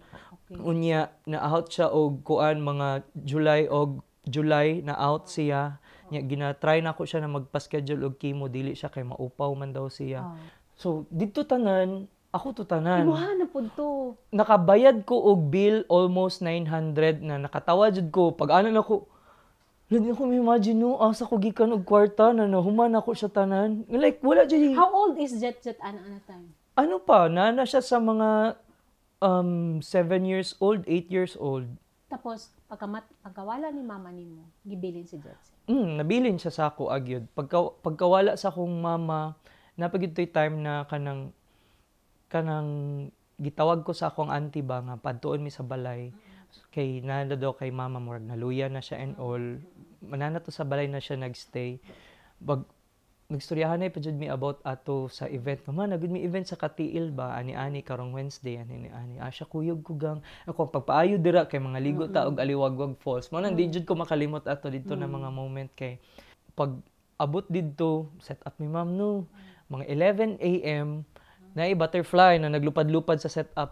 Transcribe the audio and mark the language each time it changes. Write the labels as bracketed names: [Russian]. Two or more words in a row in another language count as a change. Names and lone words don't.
[Cebuano] Unya na out siya og kuan mga July na out siya. Nya gina-try na ko siya na magpa-schedule og chemo dili siya kay maupaw man daw siya. So dito tanan ako to tanan. Imuha na pud to. Nakabayad ko og bill almost 900 na nakatawa jud ko pag ano na ko. [Filipino] Hindi ko ma-imagine [Cebuano] no, asa ko gikan og kwarta na nahuman ako sa tanan. Like wala jud. [English] How old is Jet ana time? [Cebuano] Ano pa, nana siya sa mga 7 years old, 8 years old. Tapos, pagkawala ni mama nimo, gibilin si Jetsi. Nabilin siya sa ako agyod. Pagkawala sa akong mama, napagid to'y time na kanang gitawag ko sa akong auntie ba nga padtuon mi sa balay kay nana daw kay mama murag naluya na siya [English] and all [Cebuano] manana to sa balay na siya nagstay bag nagstoryahan na pa jud mi about ato sa event mama nagud mi event sa Katiil ba ani karong Wednesday ani siya kuyog kugang ako pagpaayo dira kay mga ligo ta og Aliwagwag Falls mo nang di jud ko makalimot ato dito na mga moment kay pag abot didto set up mi ma'am no mga 11 AM na butterfly na naglupad-lupad sa setup.